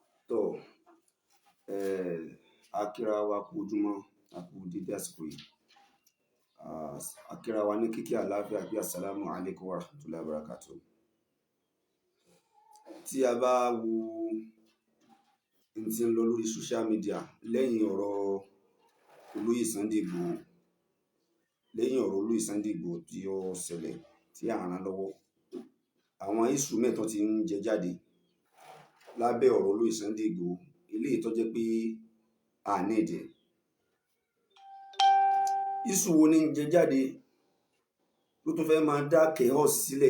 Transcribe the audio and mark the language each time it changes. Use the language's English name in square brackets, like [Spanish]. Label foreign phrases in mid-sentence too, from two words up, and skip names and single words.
[Yoruba] tó akíra wa kú ojúmọ́ a kú dídí àsìkò yìí akíra wa ní kíkí àlàáfíà bí assalamu alaikum wa rahmatullahi wa barakatuh. Tí a bá wo n tí ń lọ lórí [English] social media [Yoruba] lẹ́yìn ọ̀rọ̀ olóyè Sunday Igboho tí ó ṣẹlẹ̀ tí à ń rán lọ́wọ́, àwọn instrument tó ti ń jẹ jáde lábẹ́ ọ̀rọ̀ olóyè Sunday Igboho eléyìí tó jẹ́ pé a ní ìdí iṣu wo ní ń jẹ jáde ló tún fẹ́ máa dá chaos sílẹ̀.